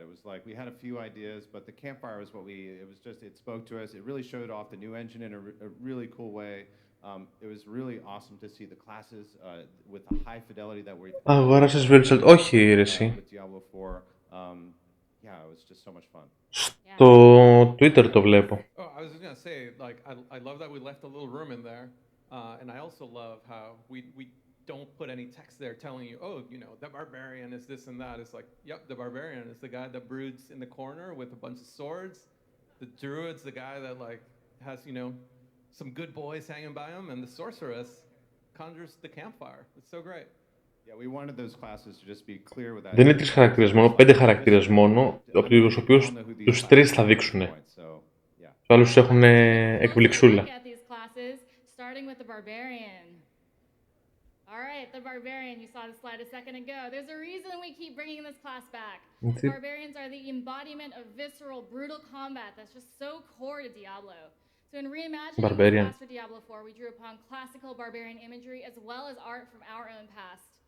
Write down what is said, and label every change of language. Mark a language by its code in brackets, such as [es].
[en] It was like we had a few ideas, but the campfire was it spoke to us. It really showed off the new engine in a really cool way. It was really awesome to see the classes with the high fidelity that we're [el] Αγόρασες Virtual... Όχι, ρε εσύ. [en] with Diablo 4. Yeah, it was just so much fun. [el] Στο Twitter το βλέπω. [en] Oh, I was just gonna say, like, I love that we left a little room in there, and I also love how we don't put any text there telling you, oh, the barbarian is this and that. It's like, yep, the barbarian is the guy that broods in the corner with a bunch of swords. The druid's the guy that has some good boys hanging by him, and the sorceress conjures the campfire. It's so great. Yeah, we wanted those classes to just be clear with that. [el] Δεν είναι 3 χαρακτήρες μόνο, 5 χαρακτήρες μόνο, από τους οποίους τους 3 θα δείξουν. Τους άλλους έχουν εκπληξούλα. [en] Starting with the barbarian. All right, the barbarian. You saw the slide a second ago. There's a reason we keep bringing this class back. Barbarians are the embodiment of visceral, brutal combat that's just so core to Diablo. So in reimagining the class for Diablo 4, we drew upon classical barbarian imagery as well as art from our own past.